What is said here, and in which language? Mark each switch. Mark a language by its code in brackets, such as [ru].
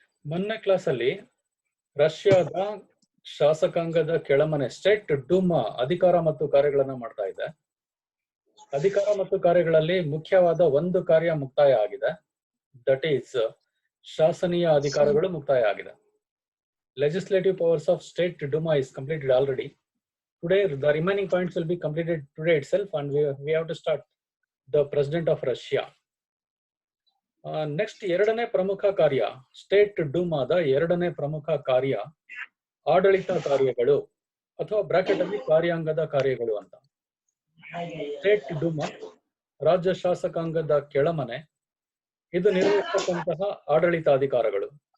[kn] ಮೊನ್ನೆ ಕ್ಲಾಸಲ್ಲಿ ರಷ್ಯಾದ ಶಾಸಕಾಂಗದ ಕೆಳಮನೆ ಸ್ಟೇಟ್ ಡೂಮಾ ಅಧಿಕಾರ ಮತ್ತು ಕಾರ್ಯಗಳನ್ನ ಮಾಡ್ತಾ ಇದೆ. ಅಧಿಕಾರ ಮತ್ತು ಕಾರ್ಯಗಳಲ್ಲಿ ಮುಖ್ಯವಾದ ಒಂದು ಕಾರ್ಯ ಮುಕ್ತಾಯ ಆಗಿದೆ. ದಟ್ ಈಸ್ ಶಾಸನೀಯ ಅಧಿಕಾರಗಳು ಮುಕ್ತಾಯ ಆಗಿದೆ. [en] Legislative powers of State Duma is completed already. Today the remaining points will be completed today itself, and we have to start the president of Russia. [kn] Next ಎರಡನೇ ಪ್ರಮುಖ ಕಾರ್ಯ, ಸ್ಟೇಟ್ ಡೂಮಾದ ಎರಡನೇ ಪ್ರಮುಖ ಕಾರ್ಯ ಆಡಳಿತ ಕಾರ್ಯಗಳು ಅಥವಾ ಬ್ರಾಕೆಟ್ ಅಲ್ಲಿ ಕಾರ್ಯಾಂಗದ ಕಾರ್ಯಗಳು ಅಂತ. ಸ್ಟೇಟ್ ಡೂಮಾ ರಾಜ್ಯ ಶಾಸಕಾಂಗದ ಕೆಳಮನೆ, ಇದು ನಿರ್ವಹಿಸತಕ್ಕಂತಹ ಆಡಳಿತ ಅಧಿಕಾರಗಳು.